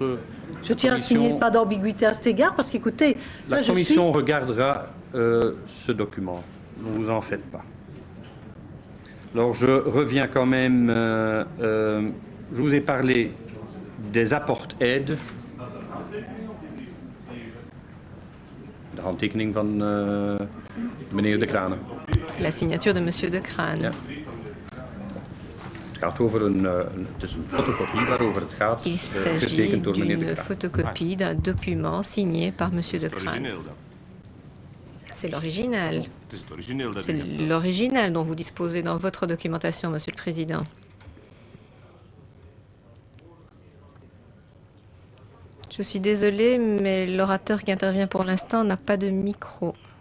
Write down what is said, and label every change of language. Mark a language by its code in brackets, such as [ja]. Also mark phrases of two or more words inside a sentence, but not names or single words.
[fr] Je tiens à ce qu'il n'y ait pas d'ambiguïté à cet égard, parce qu'écoutez... La commission regardera ce document. Ne vous en faites pas. Alors, je reviens quand même... je vous ai parlé des apports-aides. [nl] De handtekening van meneer De Craan. [fr] La signature de Monsieur De Craan. [nl] Ja. Het gaat over het is een fotocopie waarover het gaat, getekend door meneer De Craan. [fr] Il s'agit d'une photocopie d'un document signé par Monsieur De Craan. C'est l'original. C'est l'original dont vous disposez dans votre documentation, Monsieur le Président. Je suis désolée, mais l'orateur qui intervient pour l'instant n'a pas de micro.